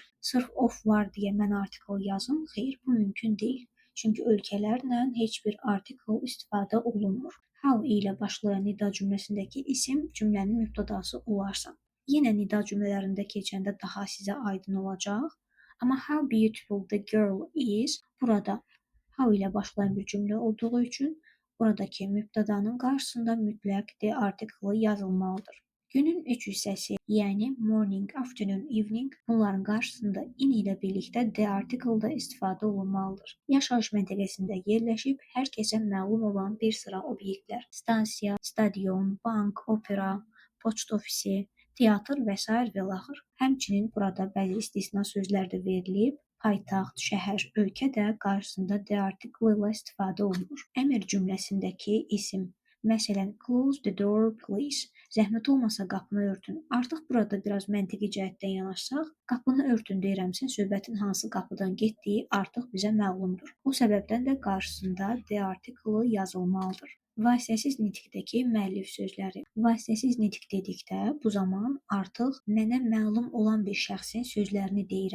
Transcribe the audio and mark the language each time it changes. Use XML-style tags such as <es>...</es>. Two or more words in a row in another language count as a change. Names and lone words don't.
<az>Sırf of var deyə mən artikl yazım, xeyr, bu mümkün deyil. Çünki ölkələrlə heç bir artikl istifadə olunmur. How ilə başlayan nida cümləsindəki isim cümlənin mübtədası olarsa. Yenə nida cümlələrində keçəndə daha sizə aydın olacaq. Amma</az> <en>how beautiful the girl is</en> <az>burada how ilə başlayan bir cümlə olduğu üçün buradakı mübtədanın qarşısında mütləq D artiklı yazılmalıdır. Günün üç hissəsi, yəni</az> <en>morning, afternoon, evening</en> <az>bunların qarşısında in ilə birlikdə D artiklda istifadə olunmalıdır. Yaşayış məntəqəsində yerləşib hər kəsə məlum olan bir sıra obyektlər, stansiya, stadion, bank, opera, poçt ofisi, teatr və s. və l. Həmçinin burada bəzi istisna sözlər də verilib, paytaxt, şəhər, ölkə də qarşısında D artiklı ilə istifadə olunur. Əmr cümləsindəki isim, məsələn,</az> <en>close the door please,</en> <az>zəhmət olmasa qapını örtün. Artıq burada biraz məntiqi cəhətdən yanaşsaq, qapını örtün deyirəmsə, söhbətin hansı qapıdan getdiyi artıq bizə məlumdur. Bu səbəbdən də qarşısında D artiklı yazılmalıdır. Vasitəsiz nitqdəki müəllif sözləri. Vasitəsiz nitq dedikdə bu zaman artıq mənə məlum olan bir şəxsin sözlərini deyirəm.</az>